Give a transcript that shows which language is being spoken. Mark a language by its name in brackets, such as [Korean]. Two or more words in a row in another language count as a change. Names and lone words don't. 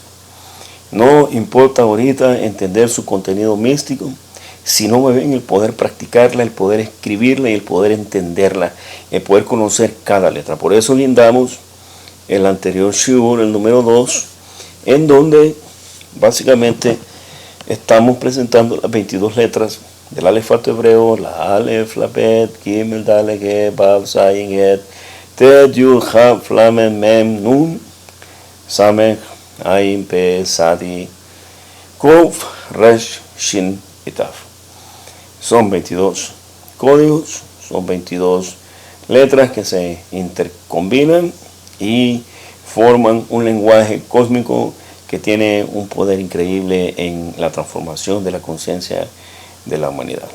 [Spanish] No importa ahorita entender su contenido místico, sino me ven el poder practicarla, el poder escribirla y el poder entenderla, el poder conocer cada letra. Por eso lindamos el anterior shiur, el número 2, en donde básicamente estamos presentando las 22 letras del alefato hebreo, la alef, la bet, gimel, daled, he, vav, zayin, het, tet, yud, chaf, lamed, mem, nun, samech, ayin, pe, sadi, kuf, resh, shin y taf. Son 22 códigos, son 22 letras que se intercombinan y forman un lenguaje cósmico que tiene un poder increíble en la transformación de la conciencia de la humanidad.